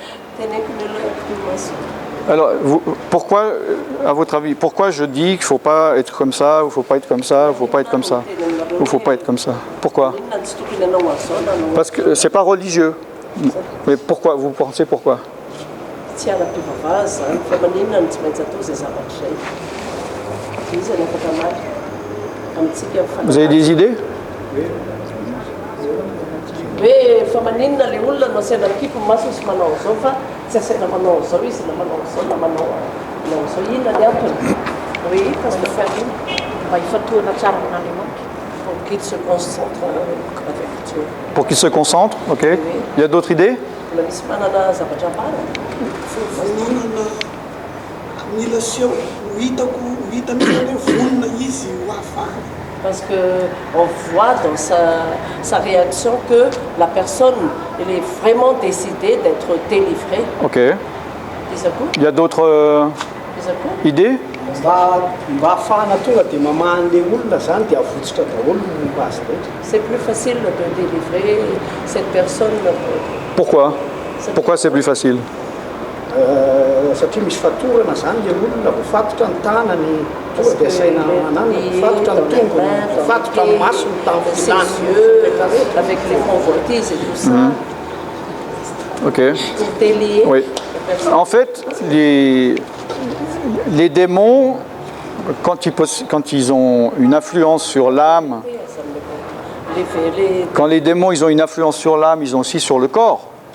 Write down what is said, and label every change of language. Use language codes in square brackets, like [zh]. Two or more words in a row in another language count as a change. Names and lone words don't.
[fr] Alors, pourquoi, à votre avis, pourquoi je dis qu'il ne faut pas être comme ça, ou il ne faut pas être comme ça, ou il ne faut pas être comme ça, ou il ne faut pas être comme ça? Pourquoi? Parce que ce n'est pas religieux. Mais pourquoi? Vous pensez pourquoi? Vous avez des idées? [mg] Hoe fa maninona le olona no asaina mikipo maso sy manao zao fa tsy asaina manao zao izy na manao zao na manao zao inona ny antony hoe [fr] parce que [mg] fa mba hifatohana tsara amin'Andriamanitra [fr] pour qu'il se concentre avec Dieu. Pour qu'il se concentre, ok. Il y a d'autres idées? [mg] Mbola misy manana zavatra ambara mila seho hita mihitsy hoe vonona izy ho afahany. [fr] Parce qu'on voit dans sa réaction que la personne elle est vraiment décidée d'être délivrée. Ok. Il y a d'autres idées? C'est plus facile de délivrer cette personne. Pourquoi? Pourquoi c'est plus facile? [mg] Satria misy fatorana zany le olona mifatotra ny tanany tonga dia asaina manana mifatotra ny tongony mifatotra ny masony [fr] avec les convoitises et tout ça. Ok. Pour délier. Oui. En fait, les démons, quand ils ont une influence sur l'âme, quand les démons ils ont une influence sur l'âme, ils ont aussi sur le corps.